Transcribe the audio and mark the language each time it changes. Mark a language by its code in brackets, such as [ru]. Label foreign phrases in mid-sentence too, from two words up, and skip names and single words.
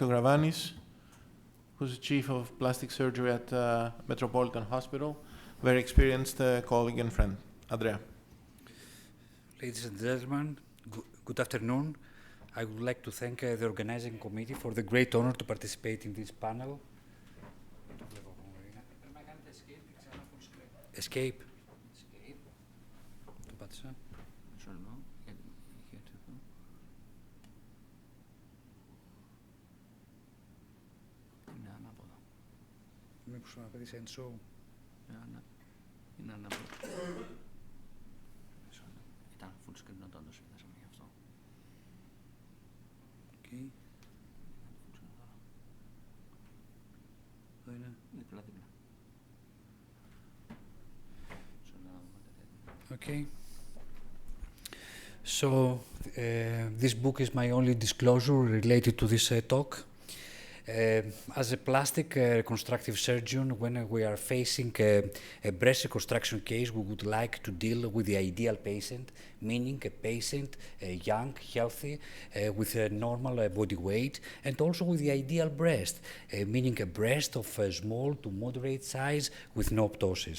[en] Gravanis, who's Chief of Plastic Surgery at Metropolitan Hospital, very experienced colleague and friend. Andrea. Ladies and gentlemen, good afternoon. I would like to thank the organizing committee for the great honor to participate in this panel. Escape. [el] Το πάτησα. Είναι ανάποδο. Μήπως να πετύχει [en] end show. [el] Είναι ανάποδο. Ήταν [en] full screen [el] όταν το συνδέσαμε γι' αυτό. Okay. Εδώ είναι. Δίπλα. Okay. [en] So, this book is my only disclosure related to this talk. As a plastic reconstructive surgeon, when we are facing a breast reconstruction case, we would like to deal with the ideal patient, meaning a patient young, healthy, with a normal body weight, and also with the ideal breast, meaning a breast of small to moderate size with no ptosis.